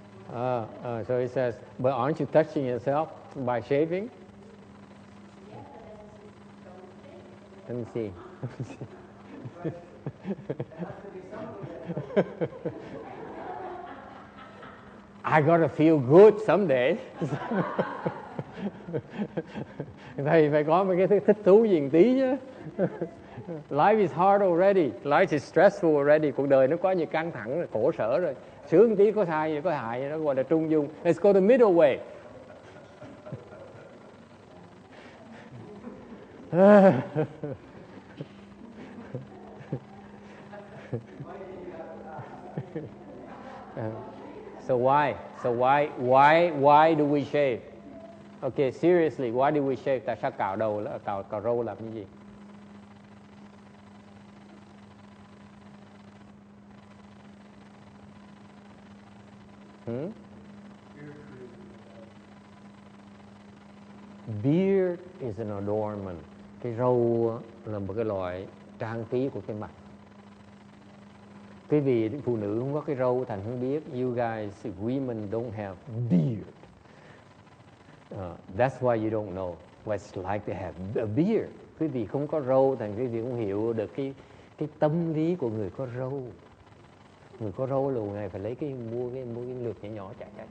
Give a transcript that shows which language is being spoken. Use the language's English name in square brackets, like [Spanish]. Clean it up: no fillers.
[English] So he says, but aren't you touching yourself by shaving? Let me see. I gotta feel good someday. [Vietnamese] Thầy phải có mấy cái thích thú gì một tí chứ. [English] Life is hard already. Life is stressful already. [Vietnamese] Cuộc đời nó có nhiều căng thẳng, khổ sở rồi. Sướng tí có sai, có hại, nó gọi là trung dung. [English] Let's go the middle way. So why do we shave? Okay, seriously, why do we shave? [Vietnamese] Tại sao cạo đầu, cạo râu làm cái gì? [English] Beard is an adornment. [Vietnamese] Cái râu là một cái loại trang trí của cái mặt. Quý vị phụ nữ không có cái râu thành không biết. [English] You guys, women don't have beard. That's why you don't know what it's like to have a beard. [Vietnamese] Quý vị không có râu thành quý vị không hiểu được cái tâm lý của người có râu. Người có râu là ngày phải lấy mua cái lược nhỏ chạy.